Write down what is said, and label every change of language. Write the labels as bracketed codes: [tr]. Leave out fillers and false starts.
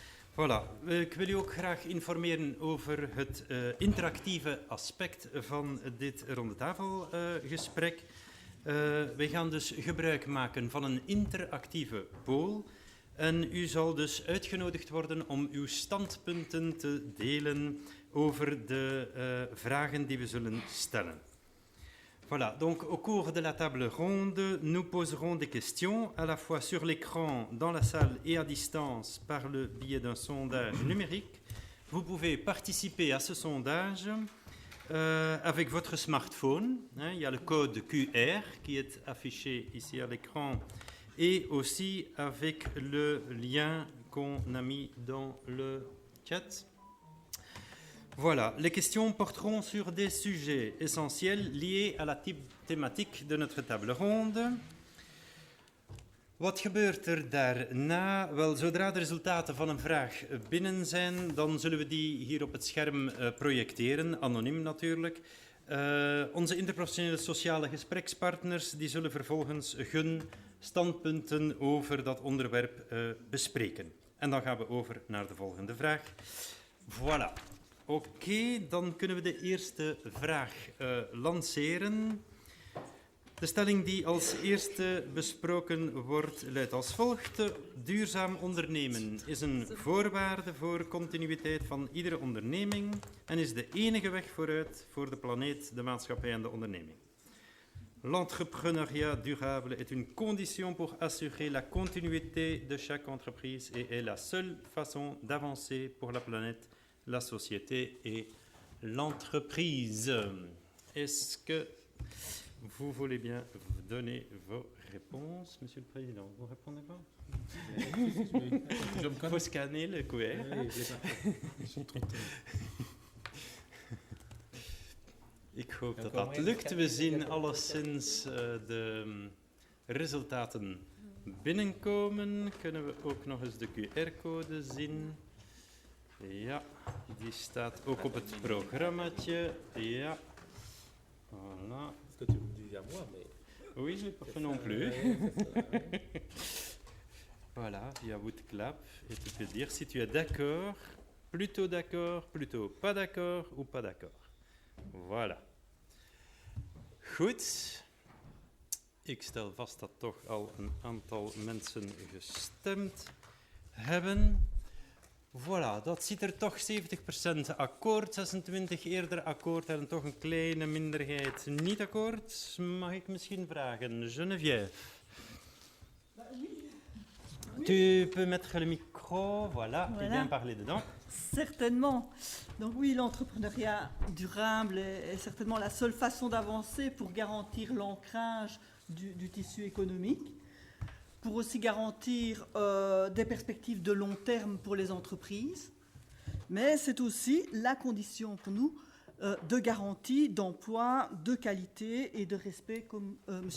[nl] Voilà, ik wil u ook graag informeren over het interactieve aspect van dit rondetafelgesprek. Wij gaan dus gebruik maken van een interactieve poll. En u zal dus uitgenodigd worden om uw standpunten te delen over de vragen die we zullen stellen. [fr] Voilà, donc au cours de la table ronde, nous poserons des questions à la fois sur l'écran, dans la salle et à distance par le biais d'un sondage numérique. Vous pouvez participer à ce sondage avec votre smartphone. Il y a le code QR qui est affiché ici à l'écran et aussi avec le lien qu'on a mis dans le chat. Voilà, les questions porteront sur des sujets essentiels liés à la thématique de notre table ronde. [nl] Wat gebeurt er daarna? Wel, zodra de resultaten van een vraag binnen zijn, dan zullen we die hier op het scherm projecteren, anoniem natuurlijk. Onze interprofessionele sociale gesprekspartners die zullen vervolgens hun standpunten over dat onderwerp bespreken. En dan gaan we over naar de volgende vraag. Voilà. Oké, dan kunnen we de eerste vraag lanceren. De stelling die als eerste besproken wordt luidt als volgt. Duurzaam ondernemen is een voorwaarde voor continuïteit van iedere onderneming en is de enige weg vooruit voor de planeet, de maatschappij en de onderneming. [fr] L'entrepreneuriat durable est une condition pour assurer la continuité de chaque entreprise et est la seule façon d'avancer pour la planète, la société et l'entreprise. Est-ce que vous voulez bien donner vos réponses, Monsieur le Président? Vous répondez pas? Il faut scanner le QR. [nl] Ik hoop dat dat lukt. We zien alleszins de resultaten binnenkomen. Kunnen we ook nog eens de QR-code zien? Ja, die staat ook op het programmaatje. Ja, voilà. [fr] Que tu me dis à moi, mais... Oui, je n'ai pas fait non plus. Voilà, il y a votre clap et tu peux dire si tu es d'accord, plutôt pas d'accord ou pas d'accord. [nl] Voilà. Goed. Ik stel vast dat toch al een aantal mensen gestemd hebben. Voilà, dat ziet er toch 70% akkoord, 26 eerder akkoord en toch een kleine minderheid niet akkoord. Mag ik misschien vragen, Geneviève? [fr] Tu peux mettre le micro, voilà, et bien parler dedans. Certainement. Donc oui, l'entrepreneuriat durable est certainement la seule façon d'avancer pour garantir l'ancrage du tissu économique, pour aussi garantir des perspectives de long terme pour les entreprises, mais c'est aussi la condition pour nous de garantie d'emploi, de qualité et de respect, comme M.